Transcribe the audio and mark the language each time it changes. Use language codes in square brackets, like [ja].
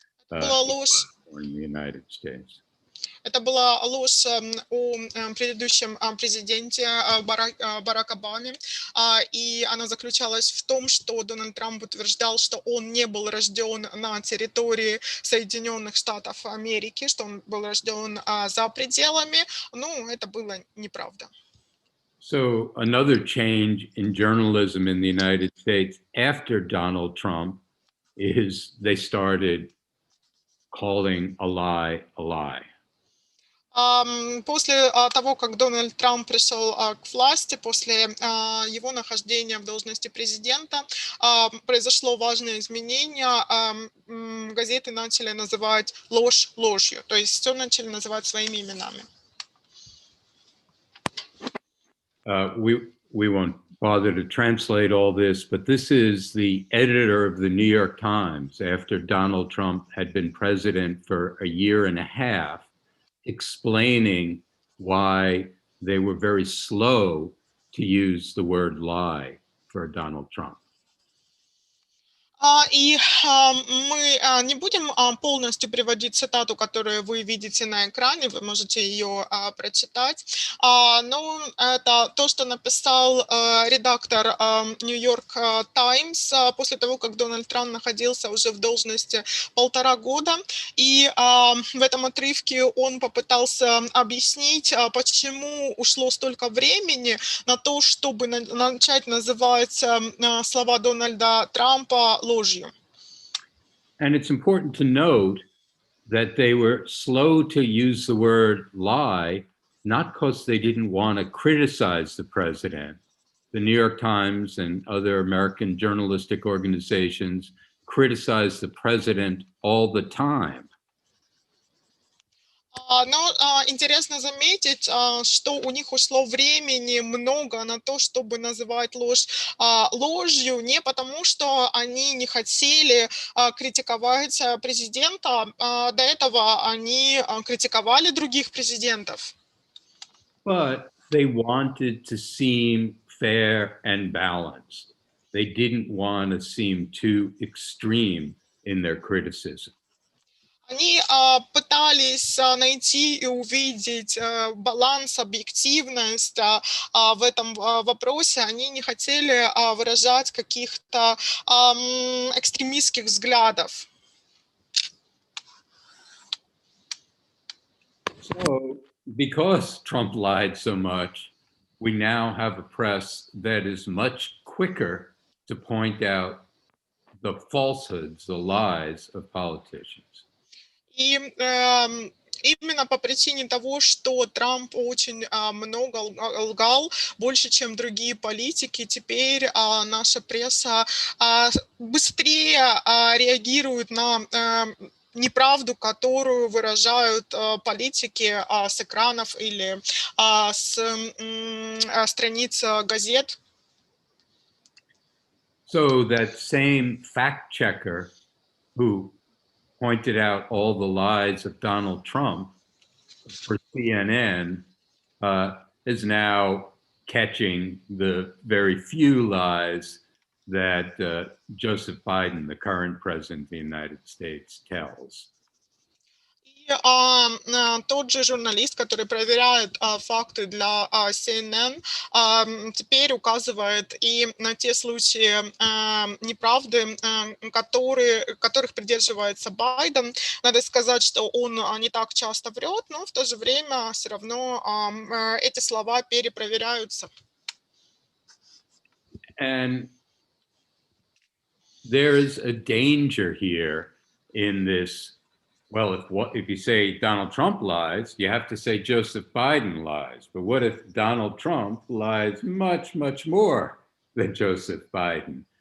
[en] Born in the United States. [ru] Это была ложь о предыдущем президенте Барак Обаме, и она заключалась в том, что Дональд Трамп утверждал, что он не был рожден на территории Соединенных Штатов Америки, что он был рожден за пределами, но это было неправда. [en] So another change in journalism in the United States after Donald Trump is they started calling a lie a lie. [ru] После того, как Дональд Трамп пришел к власти, после его нахождения в должности президента, произошло важное изменение. Газеты начали называть ложь ложью, то есть все начали называть своими именами. [en] We won't bother to translate all this, but this is the editor of the New York Times after Donald Trump had been president for a year and a half, explaining why they were very slow to use the word lie for Donald Trump. [ru] И мы не будем полностью приводить цитату, которую вы видите на экране, вы можете ее прочитать. Но это то, что написал редактор Нью-Йорк Таймс после того, как Дональд Трамп находился уже в должности 1,5 года. И в этом отрывке он попытался объяснить, почему ушло столько времени на то, чтобы начать называть слова Дональда Трампа ложью. [en] And it's important to note that they were slow to use the word lie, not because they didn't want to criticize the president. The New York Times and other American journalistic organizations criticize the president all the time. [ru] Но интересно заметить, что у них ушло времени много на то, чтобы называть ложь ложью, не потому, что они не хотели критиковать президента. До этого они критиковали других президентов. [en] But they wanted to seem fair and balanced. They didn't want to seem too extreme in their criticism. [ru] Они пытались найти и увидеть баланс, объективность в этом вопросе. Они не хотели выражать каких-то экстремистских взглядов. [en] So, because Trump lied so much, we now have a press that is much quicker to point out the falsehoods, the lies of politicians. [ru] И именно по причине того, что Трамп очень много лгал, больше, чем другие политики, теперь наша пресса быстрее реагирует на неправду, которую выражают политики с экранов или с страниц газет. [en] So that same fact checker who pointed out all the lies of Donald Trump for CNN is now catching the very few lies that Joseph Biden, the current president of the United States, tells. [ru] И тот же журналист, который проверяет факты для CNN, теперь указывает и на те случаи неправды, которых придерживается Байден. Надо сказать, что он не так часто врет, но в то же время все равно эти слова перепроверяются. [en] And there is a danger here in this. Well, if you say Donald Trump lies, you have to say Joseph Biden lies. But what if Donald Trump lies much, much more than Joseph Biden?